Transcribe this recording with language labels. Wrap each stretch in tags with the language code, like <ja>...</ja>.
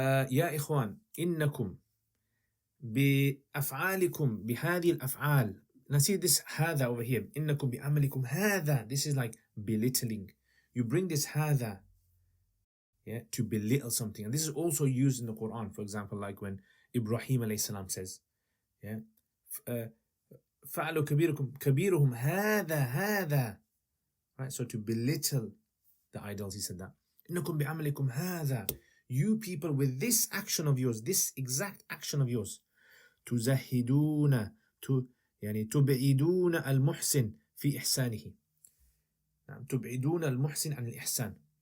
<ar>يا إخوان إنكم بأفعالكم بهذه الأفعال.</ar> <en>Now see this هذا over here.</en> <ar>إنكم بعملكم هذا.</ar> <en>This is like belittling. You bring this هذا, to belittle something. And this is also used in the Quran. For example, like when Ibrahim alayhi salam says, فعلوا كبيرهم هذا. Right? So to belittle the idols, he said that.</en> <ar>إنكم بعملكم هذا.</ar> <en>You people with this action of yours, this exact action of yours.</en> <ar>تزهدون تبعدون المحسن في إحسانه. تبعدون المحسن عن الإحسان.</ar>